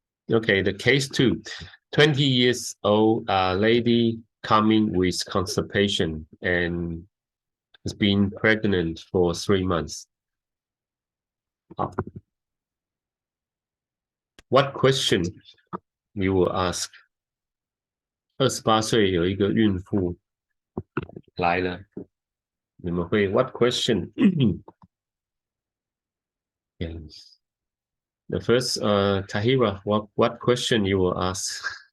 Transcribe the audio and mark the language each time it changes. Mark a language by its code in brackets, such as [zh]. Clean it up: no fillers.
[en] Okay, the case 2. 20 years old lady coming with constipation and has been pregnant for 3 months. What question you will ask? [zh] 28岁有一个孕妇来了，你们会 [en] What question? Yes. The first, Tahira, what question you will ask?